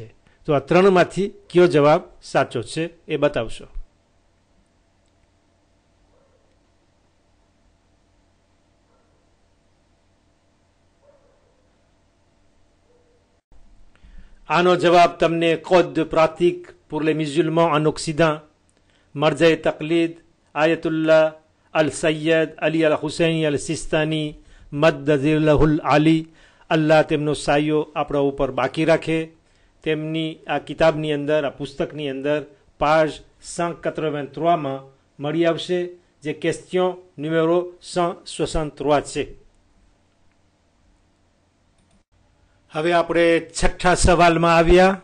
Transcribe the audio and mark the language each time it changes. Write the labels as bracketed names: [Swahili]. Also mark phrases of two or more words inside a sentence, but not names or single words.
[Gujarati] તો આ ત્રણમાંથી કયો જવાબ સાચો છે એ બતાવશો. આનો જવાબ તમને કોદ પ્રાતિક pour les musulmans en Occident, Marja Taqlid, Ayatullah Al-Sayyid Ali Al-Husseini Al-Sistani Maddazillahul Ali, અલ્લાહ તેમનો સાયો આપણા ઉપર બાકી રાખે. તેમની આ કિતાબની અંદર, આ પુસ્તકની અંદર પાજ 183માં મળી આવશે, જે ક્વેશ્ચન નુમેરો 163 છે. હવે આપણે 6ઠા સવાલમાં આવ્યા.